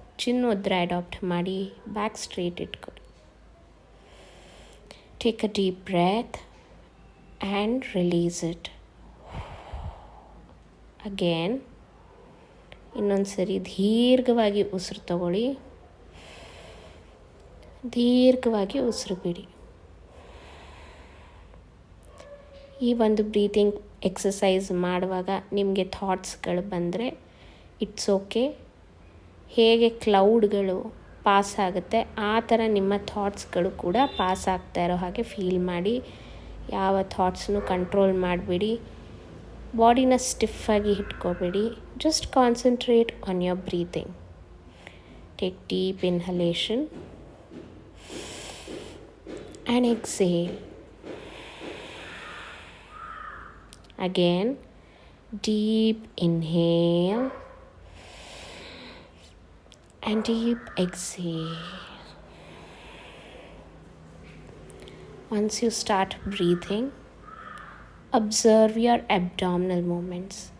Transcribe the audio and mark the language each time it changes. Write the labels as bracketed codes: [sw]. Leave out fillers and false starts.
[kn] ಚಿನ್ ಮುದ್ರೆ ಅಡಾಪ್ಟ್ ಮಾಡಿ, back straight ಇಟ್ಕೊಳ್ಳಿ. [en] Take a deep breath and release it. [kn] Again, ಇನ್ನೊಂದು ಸರಿ ದೀರ್ಘವಾಗಿ ಉಸಿರು ತಗೊಳ್ಳಿ, ದೀರ್ಘವಾಗಿ ಉಸಿರು ಬಿಡಿ. ಈ ಒಂದು ಬ್ರೀತಿಂಗ್ ಎಕ್ಸಸೈಸ್ ಮಾಡುವಾಗ ನಿಮಗೆ ಥಾಟ್ಸ್ಗಳು ಬಂದರೆ [en] It's okay. [kn] ಹೇಗೆ ಕ್ಲೌಡ್ಗಳು ಪಾಸ್ ಆಗುತ್ತೆ ಆ ಥರ ನಿಮ್ಮ ಥಾಟ್ಸ್ಗಳು ಕೂಡ ಪಾಸ್ ಆಗ್ತಾ ಇರೋ ಹಾಗೆ ಫೀಲ್ ಮಾಡಿ. ಯಾವ ಥಾಟ್ಸ್ನು ಕಂಟ್ರೋಲ್ ಮಾಡಬೇಡಿ, ಬಾಡಿನ ಸ್ಟಿಫಾಗಿ ಇಟ್ಕೋಬೇಡಿ. [en] Just concentrate on your breathing. Take deep inhalation and exhale. Again deep inhale and deep exhale. Once you start breathing, observe your abdominal movements.